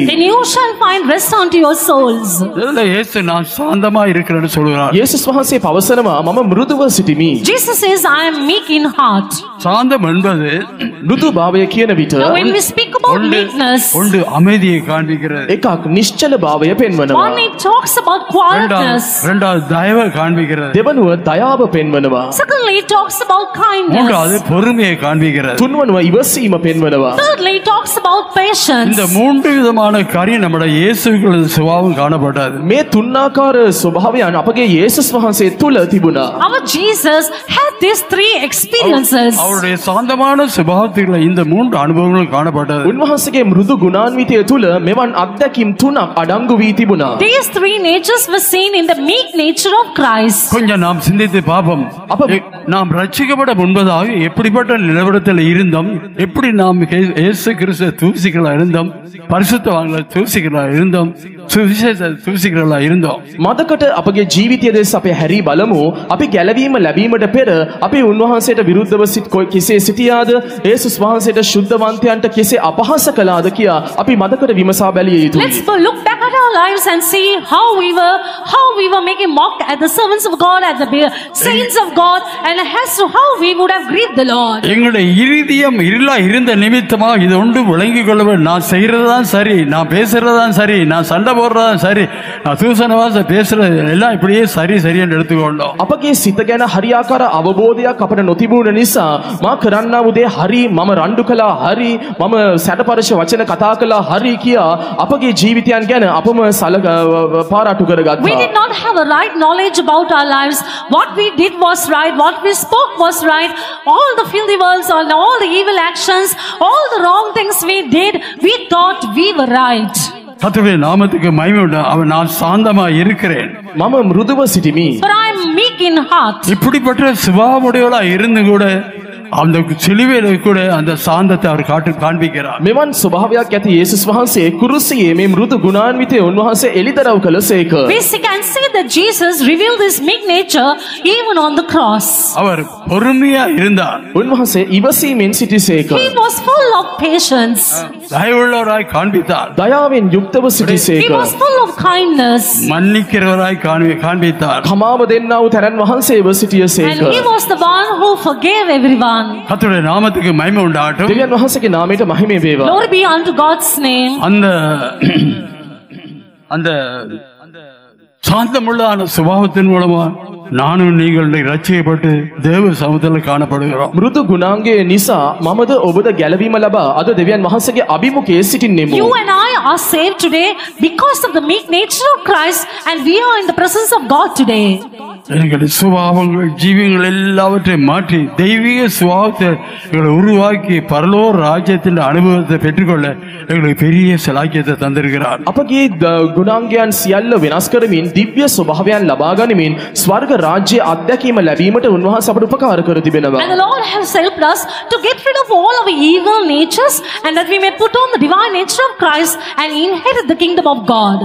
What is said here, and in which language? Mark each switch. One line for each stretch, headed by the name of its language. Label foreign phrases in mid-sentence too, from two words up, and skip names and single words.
English: Then you shall find rest unto your souls.
Tamil: இதுல இயேசு நான் சாந்தமா இருக்கிறேன்னு சொல்கிறார்.
Sinhala: යේසුස් වහන්සේ පවසනවා මම මෘදුව සිටිමි.
English: Jesus says, I am meek in heart.
Tamil: சாந்தம் என்பது
Sinhala: මෘදු භාවය කියන විට
English: Now when we speak about meekness,
Tamil: ஒன்று அமைதியை காண்பிக்கிறது.
Sinhala: එකක් නිශ්චල භාවය පෙන්වනවා.
English: one, it talks about quietness.
Tamil: இரண்டாவது தயவை காண்பிக்கிறது.
Sinhala: දෙවනුව දයාව පෙන්වනවා.
English: Secondly, it talks about
Tamil: மூன்றாவது
English: kindness.
Tamil: பொறுமையை காண்பிக்கிறது.
Sinhala: තුන්වනුව ඉවසීම පෙන්වනවා.
English: Thirdly, it talks about patience.
Tamil: இந்த மூன்று விதமான காரியம் நம்முடைய இயேசுவின் சுபாவம் காணப்படாது.
Sinhala: මේ තුන්ආකාර ස්වභාවයන් අපගේ යේසුස් වහන්සේ තුල තිබුණා.
English: Our Jesus had these 3 experiences.
Tamil: அவருடைய சாந்தமான சுபாவத்தில் இந்த மூன்று அனுபவங்களும் காணப்பட்டது.
Sinhala: උන්වහන්සේගේ මෘදු ගුණාන්විතය තුල මෙවන් අත්දැකීම් තුනක් අඩංගු වී තිබුණා.
English: These 3 natures were seen in the meek nature of Christ.
Tamil: கொஞ்சம் நாம் சிந்தித்து பார்ப்போம். நாம் ரட்சிக்கப்பட முன்பதாக எப்படிப்பட்ட நிலவரத்தில் இருந்தோம், எப்படி நாம் இயேசு கிறிஸ்து தூசிகளா இருந்தோம், பரிசுத்தவான்கள தூசிகளா இருந்தோம், சுவிசேஷ தூசிகளா இருந்தோம்.
Sinhala: මදකට අපගේ ජීවිතය දෙස අපේ හැරී බලමු. අපි ගැලවීම ලැබීමට පෙර අපි උන්වහන්සේට විරුද්ධව කෙසේ සිටියාද, යේසුස් වහන්සේට ශුද්ධවන්තයන්ට කෙසේ අපහාස කළාද කියා අපි මතකර විමසා බැලිය යුතුයි.
English: Let's look back at our lives and see how we were making mocked at the servants of God, at the saints of God, and as to how we would have grieved the Lord.
Tamil: எங்களுடைய இருதயம் இருளா இருந்த நிமித்தமா இது ஒன்று விளங்கிக் கொள்ளவே, நான் செய்யறதுதான் சரி, நான் பேசுறதுதான் சரி, நான் சண்டை போடுறதுதான் சரி, நான் தூசணவாச பேசுறது எல்லாம் இப்படியே சரி சரி என்று எடுத்துக்கொண்டோம்.
Sinhala: අපගේ සිත ගැන හරියාකාර අවබෝධයක් අපට නොතිබුණ නිසා මා කරන්නා වූ දේ හරි, මම රණ්ඩු කළා හරි, මම සැඩපරශ වචන කතා කළා හරි කියා අපගේ ජීවිතයන් ගැන අපම පාරාටු
English: We
Sinhala: කරගත්තා.
English: did not have a right knowledge about our lives. What we did was right, what we spoke was right. All the filthy words, all the evil actions, all the wrong things we did, we thought we were right.
Tamil: கர்த்தருடைய நாமத்துக்கு மகிமை உண்டு. அவன் நான் சாந்தமா இருக்கிறேன்,
Sinhala: මම මෘදුව සිටිමි.
English: For I am meek in heart.
Tamil: இப்படிப்பட்ட சுபாவமுடையவளா இருந்து கூட அந்த சிலுவையில கூட அந்த சாந்தத்தை அவர் காண்பிக்கிறார்.
Sinhala: මෙවන් ස්වභාවයක් ඇති යේසුස් වහන්සේ කුරුසියේ මේ මෘදු ගුණාන්විතය උන්වහන්සේ එළිදරව් කළසේක.
English: We can see that Jesus revealed his meek nature even on the cross.
Tamil: அவர் பொறுமையா இருந்தார்.
Sinhala: උන්වහන්සේ ඉවසීමෙන් සිටිසේක.
English: He was full of patience.
Tamil: தயவுள்ளவராய் காண்பித்தார்.
Sinhala: දයාවෙන් යුක්තව
English: He
Sinhala: සිටිසේක.
English: was full of kindness.
Tamil: மன்னிக்கிறவராய் காண்பித்தார்.
Sinhala: කමාව දෙන්නා වූ තැනන් වහන්සේව සිටියසේක.
English: And he was the one who forgave everyone.
Tamil: கர்த்தருடைய நாமத்துக்கு மகிமை உண்டாகட்டும்.
Sinhala: දෙවියන් වහන්සේගේ නාමයට මහිමය වේවා.
English: Glory be unto God's name.
Tamil: அந்த சாந்தமுள்ள சுபாவத்தின் மூலமா நானும் நீங்கள் ரட்சிக்கப்பட்டு தேவ சமூகத்தில் காணப்படுகிறோம்.
Sinhala: මෘදු ගුණාංගයේ නිසා මමද ඔබද ගැලවීම ලබා අද දෙවියන් වහන්සේගේ අභිමුඛයේ සිටින්නෙමු.
English: You and I are saved today because of the meek nature of Christ, and we are in the presence of God today.
Tamil: எங்களுடைய சுபாவங்கள் ஜீவியங்கள் எல்லாவற்றையும் மாற்றி தெய்வீக சுபாவத்தை எங்களை உருவாக்கி பரலோக ராஜ்யத்தின் அனுபவத்தை பெற்றுக்கொள்ள எங்களுக்கு பெரிய சிலாக்கியத்தை தந்திருக்கிறார்.
Sinhala: අපගේ ගුණාංගයන් සියල්ල වෙනස් කරමින් දිව්‍ය ස්වභාවයන් ලබා ගනිමින් ස්වර්ග රාජ්‍ය අත්දැකීම ලැබීමට උන්වහන්සේ අපට උපකාර කර තිබෙනවා.
English: And the Lord has helped us to get rid of all our evil natures, and that we may put on the divine nature of Christ and inherit the kingdom of God.